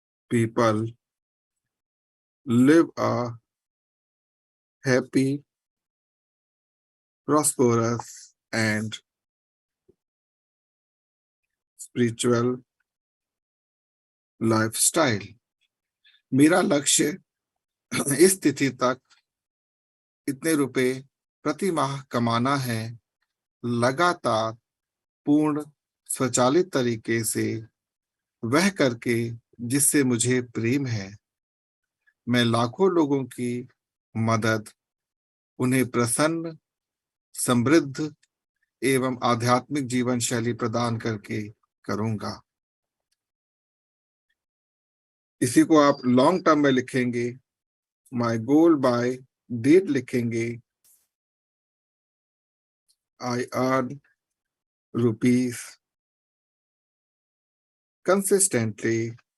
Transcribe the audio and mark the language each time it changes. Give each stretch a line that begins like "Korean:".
English: people live a happy, prosperous and spiritual lifestyle.
Hindi: मेरा लक्ष्य इस तिथि तक इतने रुपए प्रति माह कमाना है, लगातार पूर्ण स्वचालित तरीके से वह करके जिससे मुझे प्रेम है। मैं लाखों लोगों की मदद, उन्हें प्रसन्न, समृद्ध एवं आध्यात्मिक जीवन शैली प्रदान करके करूंगा। इसी को आप
English: long term में लिखेंगे, my goal by date लिखेंगे, आई अर्न रुपीस consistently